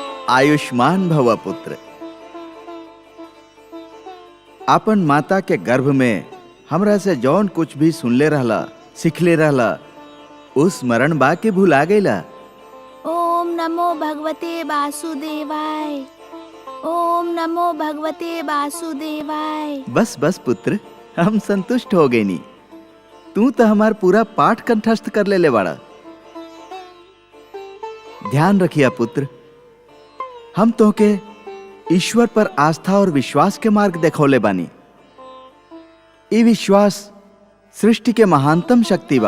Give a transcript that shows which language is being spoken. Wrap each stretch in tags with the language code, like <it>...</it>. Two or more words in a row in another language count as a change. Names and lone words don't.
<sa>आयुष्मान भव पुत्र।</sa> <bho>अपन माता के गर्भ में हमरा से जौन कुछ भी सुनले रहला, सिखले रहला, उस स्मरण बा के भुला गईला।</bho> <sa>ओम नमो भगवते वासुदेवाय। ओम नमो भगवते वासुदेवाय।</sa> <bho>बस बस पुत्र, हम संतुष्ट हो गए नी। तू तो हमार पूरा पाठ कंठस्थ कर ले बाड़ा। ध्यान रखिया पुत्र, हम तो के ईश्वर पर आस्था और विश्वास के मार्ग देखौले बानी। ये विश्वास सृष्टि के महानतम शक्ति बा।</bho>